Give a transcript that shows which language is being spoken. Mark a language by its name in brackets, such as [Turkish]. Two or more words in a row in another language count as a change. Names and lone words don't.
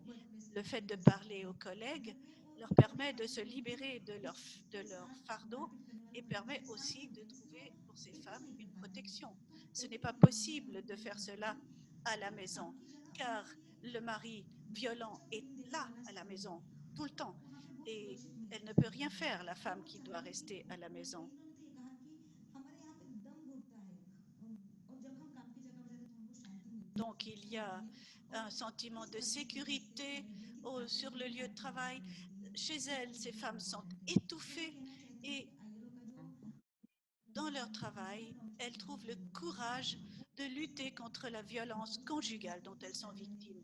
[French] Le fait de parler aux collègues leur permet de se libérer de leur fardeau et permet aussi de trouver pour ces femmes une protection. Ce n'est pas possible de faire cela à la maison, car le mari violent est là à la maison tout le temps et elle ne peut rien faire, la femme qui doit rester à la maison. [Hindi] इन्होंने तो ये कहा कि हमारे यहाँ पे दम घुटता है और जब हम काम की जगह पे जाते हैं तो हमको शांति मिलती है [French] Donc, il y a un sentiment de sécurité sur le lieu de travail. Chez elles, ces femmes sont étouffées et dans leur travail, elles trouvent le courage de lutter contre la violence conjugale dont elles sont victimes.